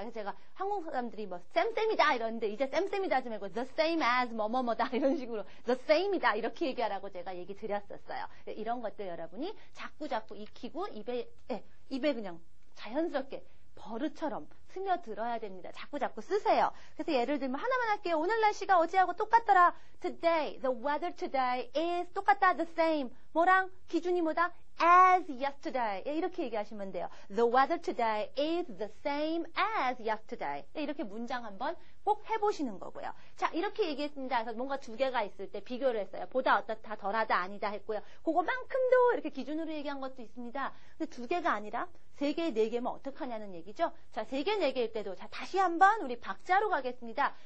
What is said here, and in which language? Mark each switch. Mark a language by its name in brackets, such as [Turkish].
[Korean] 그래서 제가 한국 사람들이 뭐 쌤쌤이다 이러는데 이제 쌤쌤이다 하지 말고 the same as 뭐뭐뭐다 이런 식으로 the same이다 이렇게 얘기하라고 제가 얘기 드렸었어요. 이런 것들 여러분이 자꾸 익히고 입에 그냥 자연스럽게 버릇처럼 스며들어야 됩니다. 자꾸 쓰세요. 그래서 예를 들면 하나만 할게요. 오늘 날씨가 어제하고 똑같더라. [English] Today, the weather today is [Korean] 똑같다. [English] The same. [Korean] 뭐랑 기준이 뭐다? [English] As yesterday. [Korean] 이렇게 얘기하시면 돼요. [English] The weather today is the same as yesterday. [Korean] 이렇게 문장 한번 꼭 해보시는 거고요. 자, 이렇게 얘기했습니다. 그래서 뭔가 두 개가 있을 때 비교를 했어요. 보다 어떻다, 덜하다, 아니다 했고요. 그거만큼도 이렇게 기준으로 얘기한 것도 있습니다. 근데 두 개가 아니라 세 개, 네 개면 어떡하냐는 얘기죠. 자, 세 개, 네 개일 때도 자, 다시 한번 우리 박자로 가겠습니다.